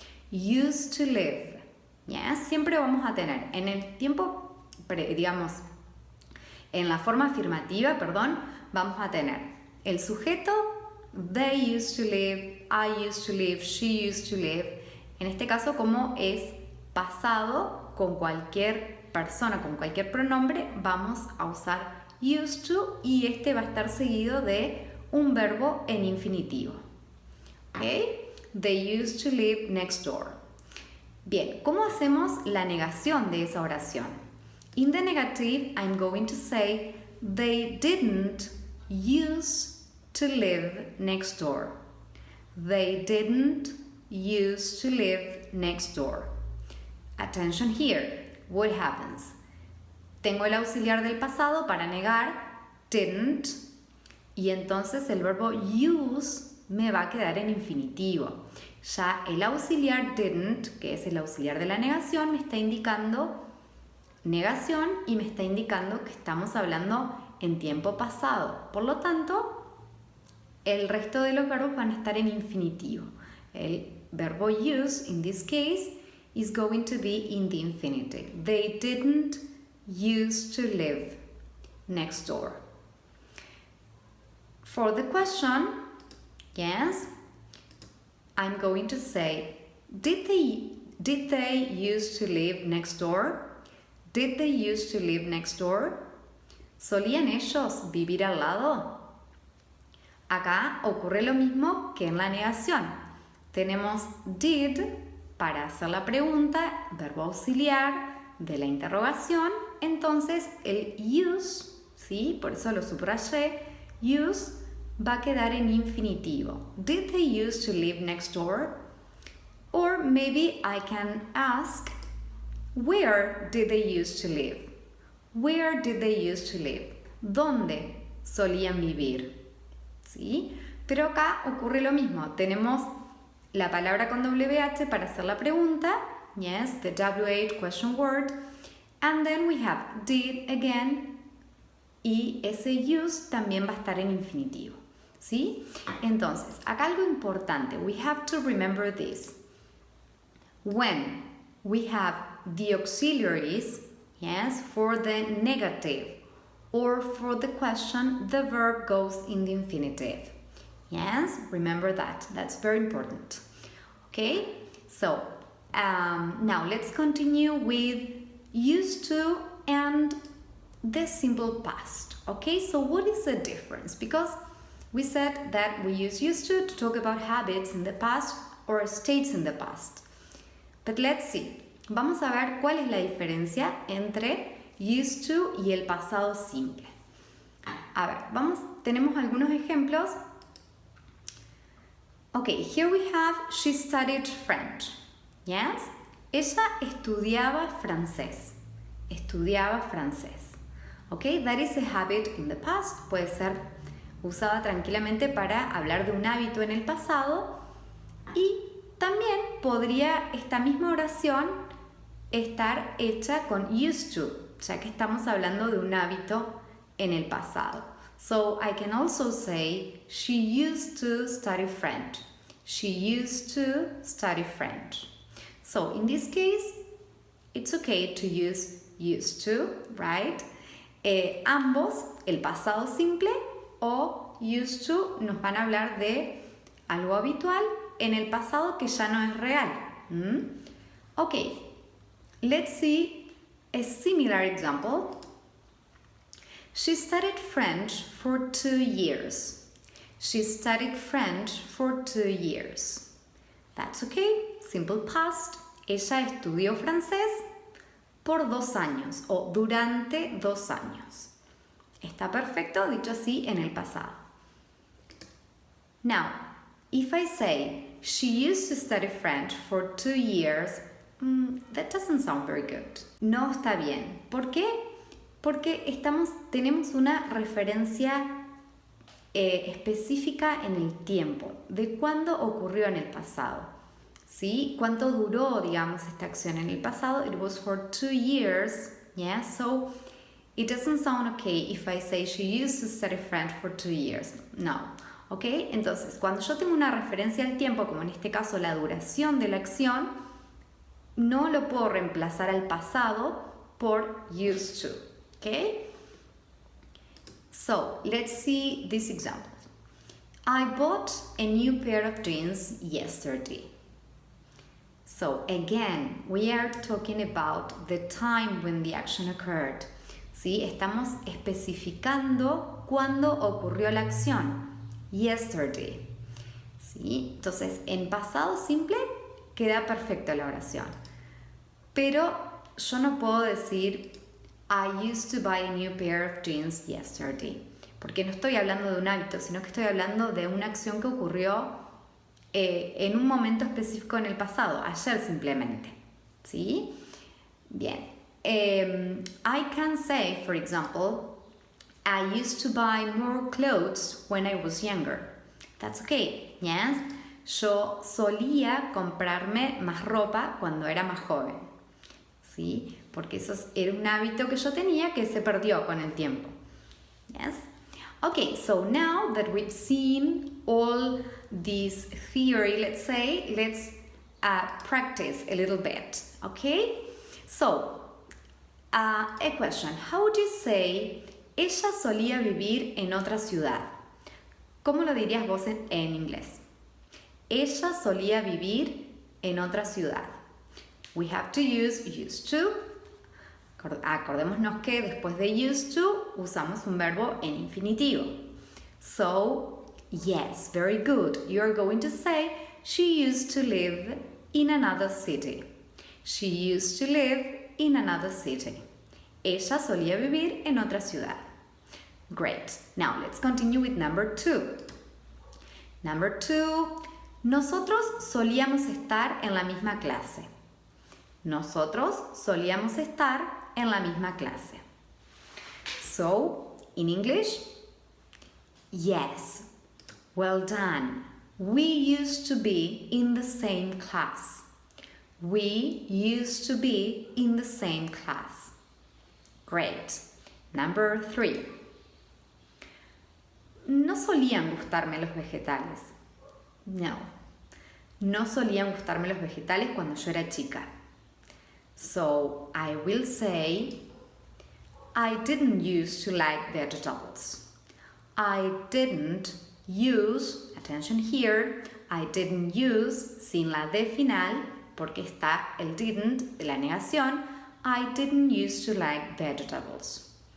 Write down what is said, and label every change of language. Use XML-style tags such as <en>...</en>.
<en>Used to live. Yes,</en> <es>siempre vamos a tener en el tiempo, digamos, en la forma afirmativa, perdón, vamos a tener el sujeto,</es> <en>they used to live, I used to live,</en> <es>she used to live. En este caso, como es pasado con cualquier persona, con cualquier pronombre, vamos a usar used to, y este va a estar seguido de un verbo en infinitivo. ¿Ok?</es> <en>They used to live next door.</en> <es>Bien, ¿cómo hacemos la negación de esa oración?</es> <en>In the negative, I'm going to say, they didn't used to live next door. They didn't used to live next door. Attention here. What happens?</en> <es>Tengo el auxiliar del pasado para negar, didn't, y entonces el verbo use me va a quedar en infinitivo. Ya el auxiliar didn't, que es el auxiliar de la negación, me está indicando negación y me está indicando que estamos hablando en tiempo pasado. Por lo tanto, el resto de los verbos van a estar en infinitivo. El verbo</es> <en>use, in this case, is going to be in the infinitive. They didn't used to live next door. For the question, yes, I'm going to say, did they used to live next door? Did they used to live next door?</en> <es>¿Solían ellos vivir al lado? Acá ocurre lo mismo que en la negación. Tenemos did para hacer la pregunta, verbo auxiliar de la interrogación. Entonces el use, ¿sí? Por eso lo subrayé, use va a quedar en infinitivo.</es> <en>Did they used to live next door? Or maybe I can ask, where did they used to live? Where did they used to live?</en> <es>¿Dónde solían vivir? ¿Sí? Pero acá ocurre lo mismo. Tenemos la palabra con WH para hacer la pregunta.</es> <en>Yes, the WH question word. And then we have did again.</en> <es>Y ese use también va a estar en infinitivo. ¿Sí? Entonces, acá algo importante.</es> <en>We have to remember this. When we have the auxiliaries, yes, for the negative or for the question, the verb goes in the infinitive. Yes, remember that. That's very important. Okay, so now let's continue with used to and the simple past. Okay, so what is the difference? Because we said that we use used to talk about habits in the past or states in the past. But let's see.</en> <es>Vamos a ver cuál es la diferencia entre used to y el pasado simple. A ver, tenemos algunos ejemplos.</es> <en>Okay, here we have, she studied French. Yes?</en> <es>Ella estudiaba francés. Estudiaba francés.</es> <en>Okay, that is a habit in the past.</en> <es>Puede ser usada tranquilamente para hablar de un hábito en el pasado. Y también podría esta misma oración estar hecha con used to, ya que estamos hablando de un hábito en el pasado.</es> <en>So I can also say, she used to study French. She used to study French. So in this case, it's okay to use used to, right?</en> <es>Ambos, el pasado simple o used to, nos van a hablar de algo habitual en el pasado que ya no es real.</es> <en>Okay, let's see a similar example. She studied French for 2 years. She studied French for 2 years. That's okay, simple past.</en> <es>Ella estudió francés por 2 años o durante 2 años. Está perfecto, dicho así, en el pasado.</es> <en>Now, if I say, she used to study French for 2 years, that doesn't sound very good.</en> <es>No está bien. ¿Por qué? Porque tenemos una referencia específica en el tiempo, de cuándo ocurrió en el pasado. ¿Sí? ¿Cuánto duró, digamos, esta acción en el pasado?</es> <en>It was for 2 years. Yeah, so it doesn't sound okay if I say she used to study French for 2 years.</en> <es>No. ¿Ok? Entonces, cuando yo tengo una referencia al tiempo, como en este caso la duración de la acción, no lo puedo reemplazar al pasado por used to. ¿Ok?</es> <en>So, let's see this example. I bought a new pair of jeans yesterday. So, again, we are talking about the time when the action occurred.</en> <es>¿sí? Estamos especificando cuándo ocurrió la acción. Yesterday. ¿Sí? Entonces, en pasado simple queda perfecta la oración. Pero yo no puedo decir</es> <en>I used to buy a new pair of jeans yesterday.</en> <es>Porque no estoy hablando de un hábito, sino que estoy hablando de una acción que ocurrió en un momento específico en el pasado, ayer simplemente. ¿Sí? Bien.</es> <en>I can say, for example, I used to buy more clothes when I was younger. That's okay, yes?</en> <es>Yo solía comprarme más ropa cuando era más joven. ¿Sí? Porque eso era un hábito que yo tenía que se perdió con el tiempo.</es> <en>Yes? Okay, so now that we've seen all this theory, let's say, let's practice a little bit, okay? So, a question. How would you say,</en> <es>ella solía vivir en otra ciudad? ¿Cómo lo dirías vos en inglés? Ella solía vivir en otra ciudad.</es> <en>We have to use used to.</en> <es>Acordémonos que después de used to usamos un verbo en infinitivo.</es> <en>So, yes, very good. You're going to say, she used to live in another city. She used to live in another city.</en> <es>Ella solía vivir en otra ciudad.</es> <en>Great. Now, let's continue with number 2. Number 2.</en> <es>Nosotros solíamos estar en la misma clase. Nosotros solíamos estar en la misma clase.</es> <en>So, in English, yes, well done. We used to be in the same class. We used to be in the same class. Great. Number 3.</en> <es>No solían gustarme los vegetales. No. No solían gustarme los vegetales cuando yo era chica.</es> <en>So, I will say, I didn't used to like vegetables. I didn't use, attention here, I didn't use,</en> <es>sin la D final, porque está el didn't de la negación,</es> <en>I didn't used to like vegetables.</en>